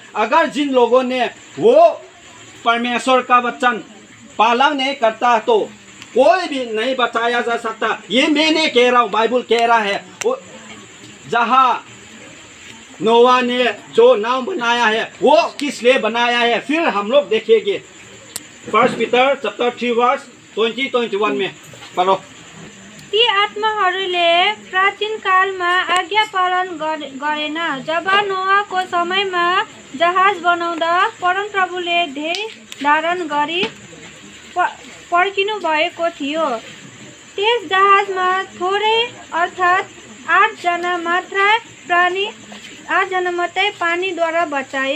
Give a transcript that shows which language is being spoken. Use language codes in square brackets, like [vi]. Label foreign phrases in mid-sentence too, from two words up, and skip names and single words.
[hi] अगर जिन लोगों ने वो परमेश्वर का वचन पालन नहीं करता तो कोई भी नहीं बचाया जा सकता। ये मैं नहीं कह रहा हूँ, बाइबल कह रहा है। जहाँ नोवा ने जो नाव बनाया है वो किस लिए बनाया है फिर हम लोग देखेंगे। [en] 1 Peter chapter 3 verse 20-21 [hi] में पढ़ो। [ne] ती आत्माहरूले प्राचीन कालमा आज्ञा पालन गरेन। जब नोआको समयमा जहाज बनाउँदा परमप्रभुले धेरै धारण गरी पर्खिनु भएको थियो। त्यस जहाजमा थोरै अर्थात् 8 जना मात्रै पानीद्वारा बचाए।